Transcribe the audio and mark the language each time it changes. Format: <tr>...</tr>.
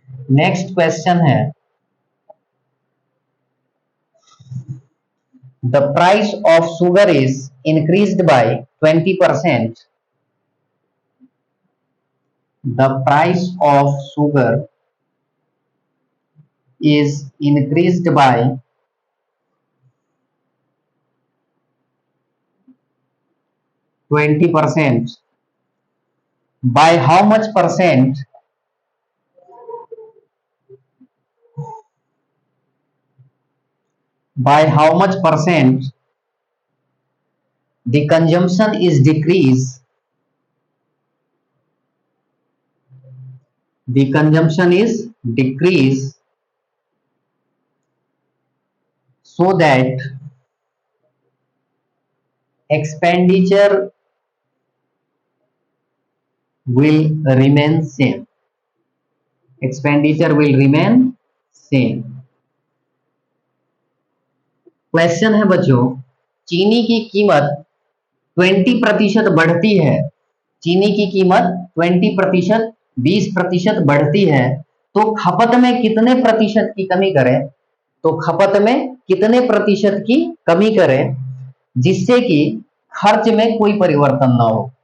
<en>Next question है, the price of sugar is increased by 20%. The price of sugar is increased by 20%. By how much percent? By how much percent the consumption is decreased? The consumption is decreased so that expenditure will remain same. Expenditure will remain same.</en> <hi>Question है बच्चों, चीनी की कीमत 20% बढ़ती है, चीनी की कीमत 20% 20% बढ़ती है, तो खपत में कितने प्रतिशत की कमी करें? तो खपत में कितने प्रतिशत की कमी करें जिससे कि खर्च में कोई परिवर्तन ना हो?</hi>